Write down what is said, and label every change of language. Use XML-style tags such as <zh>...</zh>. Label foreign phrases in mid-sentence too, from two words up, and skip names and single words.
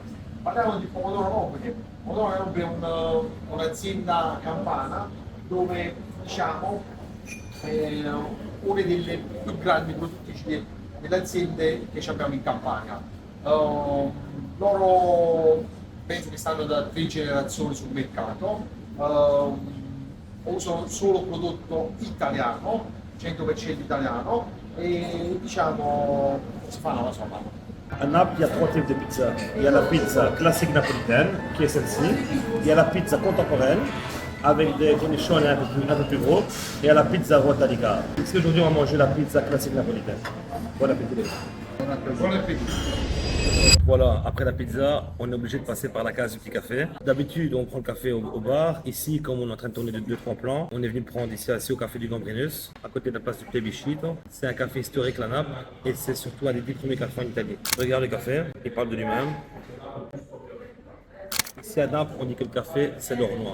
<it>Parliamo di pomodoro nobile. Pomodoro nobile è un'azienda campana dove diciamo una delle più grandi produttrici delle aziende che abbiamo in Campania. Loro penso che stanno da 3 generazioni sul mercato, usano solo prodotto italiano, 100% italiano, e diciamo si fanno la sua mano.</it> <fr>À Naples, il y a 3 types de pizza. Il y a la pizza classique napolitaine, qui est celle-ci. Il y a la pizza contemporaine, avec des cornichons un peu plus gros. Et il y a la pizza</fr> <it>ruota di cara.</it> <fr>Ici, aujourd'hui, on va manger la pizza classique napolitaine. Bon appétit.</fr> <it>Buon appetito.</it> <fr>Voilà, après la pizza, on est obligé de passer par la case du petit café. D'habitude, on prend le café au bar. Ici, comme on est en train de tourner de 2-3 plans, on est venu prendre ici assis au café du Gambrinus, à côté de la place du Plébiscite. C'est un café historique, la Naples, et c'est surtout un des 10 premiers cafés en Italie. Regarde le café, il parle de lui-même. Ici à Naples, on dit que le café, c'est l'or noir.</fr>